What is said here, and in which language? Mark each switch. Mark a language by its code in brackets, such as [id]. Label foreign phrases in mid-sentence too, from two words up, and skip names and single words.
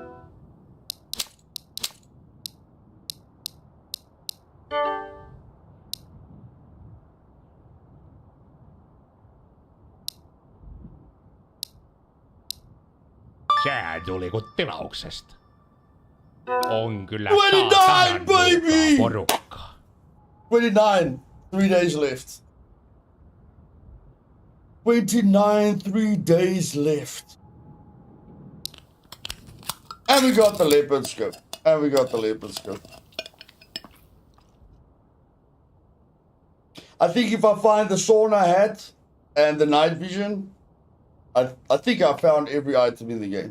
[fi] Sehän tuli kuin tilauksesta. On kyllä 29, saatanan [en] baby! [fi] nuukaa porukkaa. [en] 29, 3 days left. 29, 3 days left. And we got the leopard scope. And we got the leopard scope. I think if I find the sauna hat and the night vision, I think I found every item in the game.